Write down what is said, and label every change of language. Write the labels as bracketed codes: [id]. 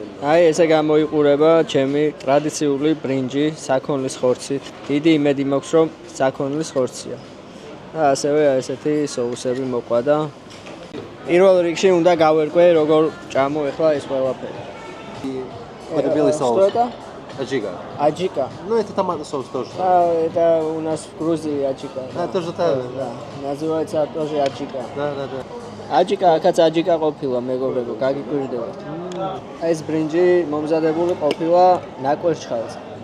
[ka] აი ესე გამოიყურება ჩემი ტრადიციული ბრინჯი საქონლის ხორცით. დიდი იმედი მაქვს, რომ საქონლის ხორცია. და ასევე ესეთი соуსები მოყვა და პირველ რიგში უნდა გავერკვე როგორ ჭამო ახლა ეს ყველაფერი. [ru] Это белый соус. Что это? Аджика. Аджика. Ну, это томатный соус тоже. Это у нас в Грузии аджика. Тоже так. Да. Называется тоже аджика. Да. [ka] აჯიკა, აქაც აჯიკა ყოფილა მეგობრებო, გაგიკვირდებათ. ეს ბრინჯი მომზადებული ყოფილა ნაკვერჩხალზე.